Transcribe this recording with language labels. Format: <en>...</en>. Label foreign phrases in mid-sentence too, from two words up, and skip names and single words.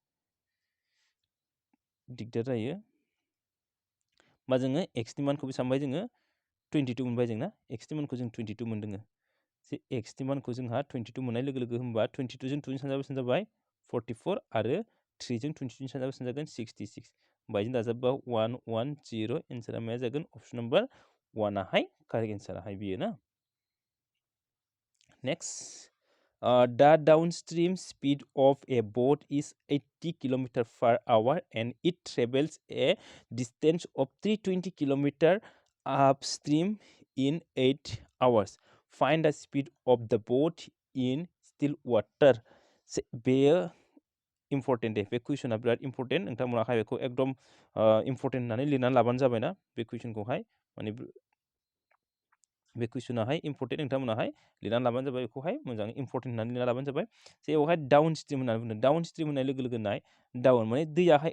<brx>दिगदार जायो होमबा जोङो x नि मानखौ बेसेबां मोनबाय जोङो 22 मोनबाय जों ना x नि मानखौ जों 22 मोनदोङो जे x नि मानखौ जोंहा 22 मोननाय लोगो लोगो होमबा 22 जों 2 सानजाबा बेसेबां जाबाय 44 आरो 3 जों 22 सानजाबा बेसेबां जागोन 66 बायजों दाजाबबा 1 1 0 एन्सारा मा जागोन</brx> <en>option number</en> <brx>1 आहाय</brx> <en>correct answer</en> <brx>बियो ना</brx> <en>नेक्स्ट the downstream speed of a boat is 80 km per hour and it travels a distance of 320 km upstream in 8 hours. Find the speed of the boat in still water.</en> <brx>बेयो इम्पर्टेन्ट दे बे कुइसना बिराद इम्पर्टेन्ट नोंथांमोनाहाय बेखौ एकदम इम्पर्टेन्ट होननानै लिरनानै लाबानो जाबायना बे कुइसनखौहाय माने बे कुइसनाहाय इम्पर्टेन्ट नोंथांमोनाहाय लिरनानै लाबानो जाबाय बेखौहाय मोजाङै इम्पर्टेन्ट होननानै लिरना लाबानो जाबाय जेरावहाय</brx> <en>down stream</en> <brx>होननानै बुंदों</brx> <en>down stream</en> <brx>होननाय लोगो लोगो नाय डाउन माने दैयाहाय</brx>